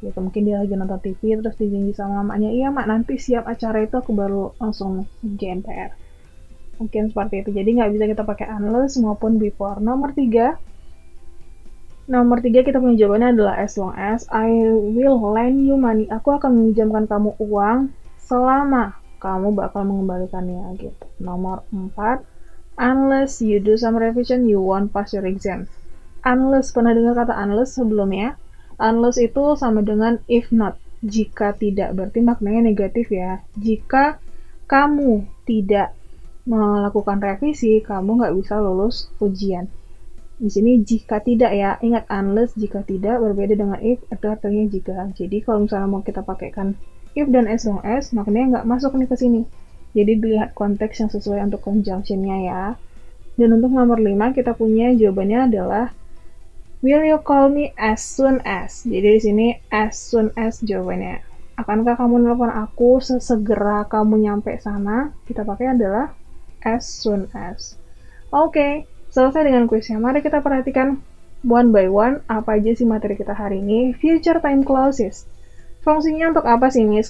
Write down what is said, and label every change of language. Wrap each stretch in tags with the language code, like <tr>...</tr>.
<id>Gitu. Mungkin dia lagi nonton TV, terus dijanji sama mamanya, iya mak, nanti siap acara itu aku baru langsung ngerjain PR. Mungkin seperti itu. Jadi nggak bisa kita pakai unless maupun before. Nomor 3 kita punya jawabannya adalah as long as.</id> <en>I will lend you money.</en> <id>Aku akan meminjamkan kamu uang selama kamu bakal mengembalikannya. Gitu. Nomor 4,</id> <en>unless you do some revision, you won't pass your exam.</en> <id>Unless, pernah dengar kata unless sebelumnya? Unless itu sama dengan if not, jika tidak, berarti maknanya negatif ya. Jika kamu tidak melakukan revisi, kamu nggak bisa lulus ujian. Di sini jika tidak ya, ingat unless jika tidak berbeda dengan if, itu artinya jika. Jadi kalau misalnya mau kita pakaikan if dan as long as, maknanya nggak masuk nih ke sini. Jadi dilihat konteks yang sesuai untuk conjunctionnya ya. Dan untuk nomor 5 kita punya jawabannya adalah</id> <en>will you call me as soon as?</en> <id>Jadi di sini as soon as jawabannya. Akankah kamu nelpon aku sesegera kamu nyampe sana? Kita pakai adalah as soon as. Oke, selesai dengan kuisnya. Mari kita perhatikan</id> <en>one by one</en> <id>apa aja sih materi kita hari ini. Future time clauses. Fungsinya untuk apa sih, Miss?</id>